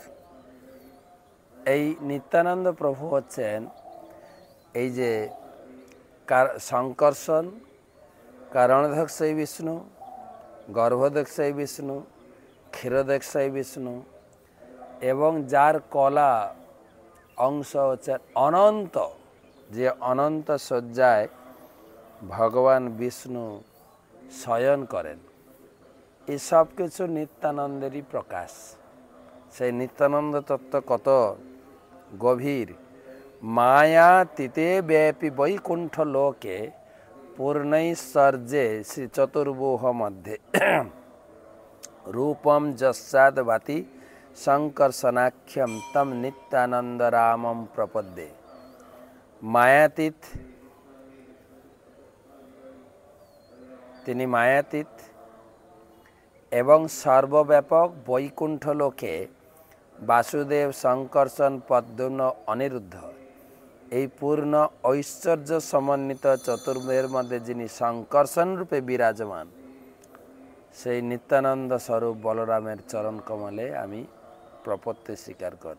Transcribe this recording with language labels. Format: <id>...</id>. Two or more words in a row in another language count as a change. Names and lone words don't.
<bn>এই নিত্যানন্দ প্রভু হচ্ছেন এই যে শঙ্কর্ষণ কারণদক্ষায়ী বিষ্ণু, গর্ভদক্ষায়ী বিষ্ণু, ক্ষীরদক্ষায়ী বিষ্ণু এবং যার কলা অংশ হচ্ছে অনন্ত, যে অনন্ত শয্যায় ভগবান বিষ্ণু শয়ন করেন, এই সব কিছু নিত্যানন্দেরই প্রকাশ। সেই নিত্যানন্দ তত্ত্ব কত গভীর।</bn> <sa>মায়াতীতে ব্যাপী বৈকুণ্ঠ লোকে पूर्णैश्वर्ये श्री चतुर्भुह मध्ये रूपम जस्साद भाति शंकर्षणाख्यम तम नित्यानंद रामम प्रपद्ये।</sa> <bn>मायातीत তিনি মায়াতীত এবং সর্বব্যাপক বৈকুণ্ঠ লোকে বাসুদেব, শঙ্কর্ষণ, পদ্মন, অনিরুদ্ধ এই পূর্ণ ঐশ্বর্য সমন্বিত চতুর্ভুজের মধ্যে যিনি শঙ্কর্ষণ রূপে বিরাজমান, সেই নিত্যানন্দ স্বরূপ বলরামের চরণ কমলে আমি প্রপত্তি স্বীকার করি।</bn>